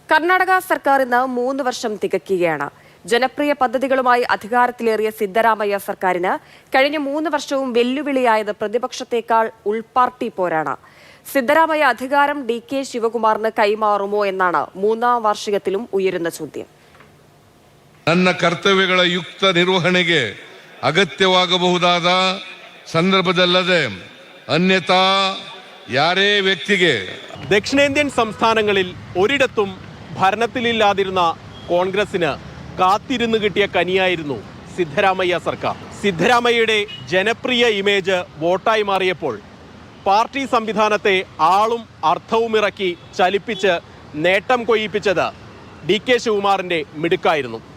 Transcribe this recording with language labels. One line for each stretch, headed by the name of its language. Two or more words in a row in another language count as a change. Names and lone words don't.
Malayalam: കർണാടക സർക്കാർ ഇന്ന് 3 വർഷം തികയ്ക്കുകയാണ്. ജനപ്രിയ പദ്ധതികളുമായി അധികാരത്തിലേറിയ സിദ്ധരാമയ്യ സർക്കാരിന് കഴിഞ്ഞ 3 വർഷവും വെല്ലുവിളിയായത് പ്രതിപക്ഷത്തേക്കാൾ ഉൾപാർട്ടി പോരാണ്. സിദ്ധരാമയ്യ അധികാരം DK ശിവകുമാറിന് കൈമാറുമോ എന്നാണ് 3ാം വാർഷികത്തിലും ഉയരുന്ന ചോദ്യം.
Kannada: ನನ್ನ ಕರ್ತವ್ಯಗಳ ಯುಕ್ತ ನಿರ್ವಹಣೆಗೆ ಅಗತ್ಯವಾಗಬಹುದಾದ ಸಂದರ್ಭದಲ್ಲದೆ ಅನ್ಯತಾ ಯಾರೇ ವ್ಯಕ್ತಿಗೆ
Malayalam: ദക്ഷിണേന്ത്യൻ സംസ്ഥാനങ്ങളിൽ ഒരിടത്തും ഭരണത്തിലില്ലാതിരുന്ന കോൺഗ്രസിന് കാത്തിരുന്ന് കിട്ടിയ കനിയായിരുന്നു സിദ്ധരാമയ്യ സർക്കാർ. സിദ്ധരാമയ്യയുടെ ജനപ്രിയ ഇമേജ് വോട്ടായി മാറിയപ്പോൾ പാർട്ടി സംവിധാനത്തെ ആളും അർത്ഥവുമിറക്കി ചലിപ്പിച്ച് നേട്ടം കൊയ്യിപ്പിച്ചത് DK ശിവകുമാറിൻ്റെ മിടുക്കായിരുന്നു.